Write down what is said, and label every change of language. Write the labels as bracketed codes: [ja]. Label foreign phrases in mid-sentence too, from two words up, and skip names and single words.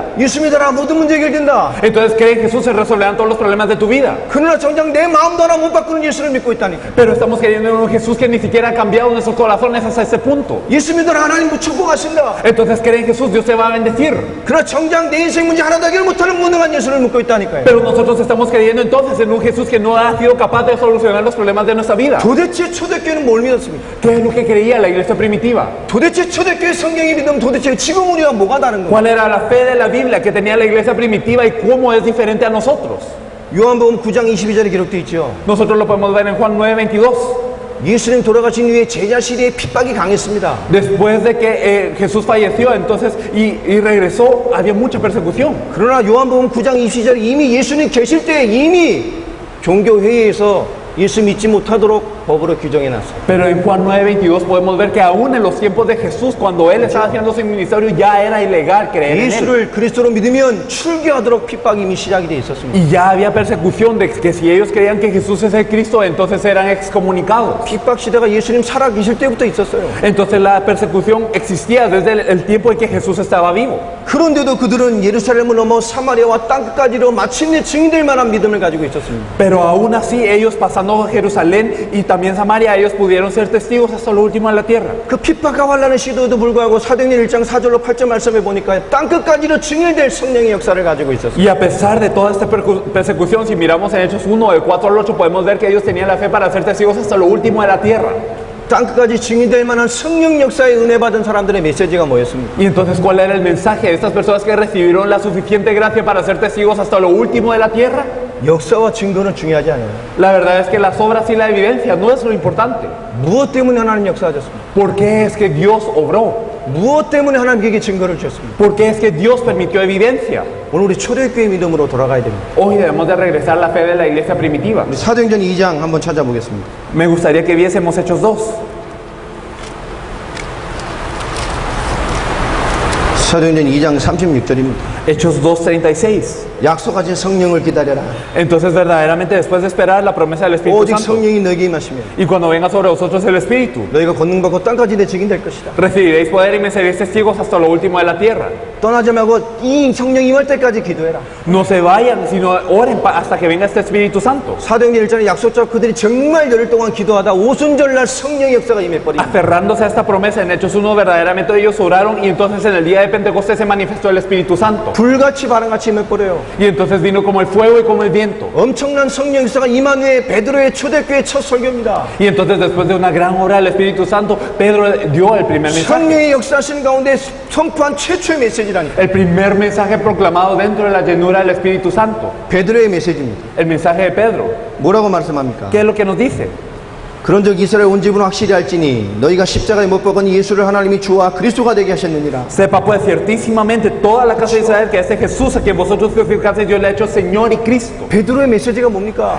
[ko] 예수 믿어라 모든 문제 해결된다. [es] Entonces cree en Jesús, se resolverán todos los problemas de tu vida. [ko] 그러나 정작 내 마음도 하나 못 바꾸는 예수를 믿고 있다니까. [es] Pero estamos creyendo en un Jesús que ni siquiera ha cambiado nuestros corazones hasta ese punto. [ko] 예수 믿어라 하나님 축복하신다. [es] Entonces cree en Jesús, Dios te va a bendecir. [ko] 그러나 정작 내 인생 문제 하나도 해결 못하는 무능한 예수를 믿고 있다니까요. [es] Pero nosotros estamos creyendo entonces en un Jesús que no ha sido capaz de solucionar los problemas de nuestra vida. [ko] 도대체 초대교회는 뭘 믿었습니까? [es] ¿Qué es lo que creía la iglesia primitiva? [ko] 도대체 초대교회 성경이 믿으면 도대체 지금 우리와 뭐가 다른 거예요? [es] ¿Cuál era la fe de la Biblia que tenía la iglesia primitiva y cómo es diferente a nosotros? [ko] 요한복음 9장 22절에 기록되어 있죠. [es] Nosotros lo podemos ver en Juan 9:22. [ko] 예수님 돌아가신 후에 제자 시대에 핍박이 강했습니다. [es] Después de que Jesús falleció entonces y regresó, había mucha persecución. [ko] 그러나 요한복음 9장 22절에 이미 예수님 계실 때 이미 종교회의에서 예수 믿지 못하도록 법으로 규정해놨어요. [es] Pero en Juan 9:22 podemos ver que aún en los tiempos de Jesús, cuando Él estaba haciendo su ministerio, ya era ilegal creer en Él. [ko] 예수를 그리스도로 믿으면 출교하도록 핍박이 이미 시작이 돼 있었습니다. [es] Y ya había persecución de que si ellos creían que Jesús es el Cristo, entonces eran excomunicados. [ko] 핍박 시대가 예수님 살아 계실 때부터 있었어요. [es] Entonces la persecución existía desde el tiempo en que Jesús estaba vivo. [ko] 그런데도 그들은 예루살렘을 넘어 사마리아와 땅끝까지로 마침내 증인될 만한 믿음을 가지고 있었습니다. [es] Pero aún así ellos pasando a Jerusalén y también Samaria, ellos pudieron ser testigos hasta lo último de la tierra. [ko] 그 핍박과 환난의 시도에도 불구하고 사도행전 1장 4절로 8절 말씀에 보니까 땅끝까지로 증인될 성령의 역사를 가지고 있었어요. [es] Y a pesar de toda esta persecución, si miramos en Hechos 1, del 4 al 8, podemos ver que ellos tenían la fe para ser testigos hasta lo último de la tierra. [ko] 땅끝까지 증인될 만한 성령 역사에 은혜 받은 사람들의 메시지가 뭐였습니까? [es] Y entonces, ¿cuál era el mensaje de estas personas que recibieron la suficiente gracia para ser testigos hasta lo último de la tierra? [ko] 역사와 증거는 중요하지 않아요. [es] La verdad es que las obras y la evidencia no es lo importante. [ko] 무엇 때문에 하나님 역사하셨습니까? [es] ¿Por qué es que Dios obró? [ko] 무엇 때문에 하나님께 증거를 주셨습니까? [es] ¿Por qué es que Dios permitió evidencia? [ko] 오늘 우리 초대교회 믿음으로 돌아가야 됩니다. [es] Hoy debemos de regresar a la fe de la iglesia primitiva. [ko] 우리 사도행전 2장 한번 찾아보겠습니다. [es] Me gustaría que viésemos Hechos 2. [ko] 사도행전 2장 36절입니다. [es] Hechos 2:36. [ko] 약속하신 성령을 기다려라. [es] Entonces verdaderamente después de esperar la promesa del Espíritu [ko] 오직 [es] Santo, [ko] 성령이 너에게 임하시면 [es] y cuando venga sobre vosotros el Espíritu, [ko] 너희가 권능 받고 땅까지 내 증인 될 것이다. [es] recibiréis poder y me seréis testigos hasta lo último de la tierra. [ko] 떠나지 말고 이 성령 임할 때까지 기도해라. [es] No se vayan, sino oren hasta que venga este Espíritu Santo. [ko] 사도행전 1장의 약속처럼 그들이 정말 열흘 동안 기도하다 오순절날 성령의 역사가 임해버린. [es] Aferrándose a esta promesa, en Hechos 1 verdaderamente ellos oraron y entonces en el día de Pentecostés se manifestó el Espíritu Santo. [ko] 불같이 바람같이 임해버려요. [es] Y entonces vino como el fuego y como el viento. [ko] 엄청난 성령 역사가 임한 후에 베드로의 초대교회 첫 설교입니다. [es] Y entonces después de una gran obra del Espíritu Santo, Pedro dio el primer mensaje. [ko] 성령의 역사하시는 가운데 선포한 최초의 메시지라니까. [es] El primer mensaje proclamado dentro de la llenura del Espíritu Santo. [ko] 베드로의 메시지입니다. [es] El mensaje de Pedro. [ko] 뭐라고 말씀합니까? [es] ¿Qué es lo que nos dice? [ko] 그런즉 이스라엘 온 집은 확실히 알지니 너희가 십자가에 못 박은 예수를 하나님이 주와 그리스도가 되게 하셨느니라. [es] Sepa pues ciertísimamente toda la casa de Israel que este Jesús a quien vosotros crucificasteis Dios le ha hecho Señor y Cristo. [ko] 베드로의 메시지가 뭡니까?